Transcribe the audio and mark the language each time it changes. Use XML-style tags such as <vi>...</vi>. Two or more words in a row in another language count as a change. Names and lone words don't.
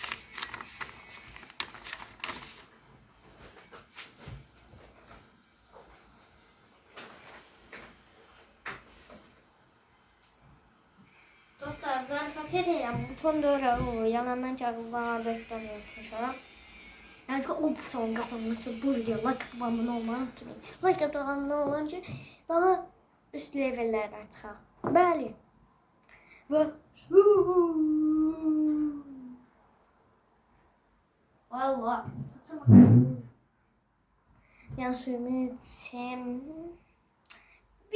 <az>Zarafat edirəm, buton döyürəm, yanından kağızdan adətdən yapmışam. Yəni ki, o buton qazanmaq üçün bu video</az> <tr>like atıp abone olmayı unutmayın. Like atıp abone olun</tr> <az>ki, daha üst levellərə çıxaq. Bəli. Və Allah. Yəni suyumu içim.</az>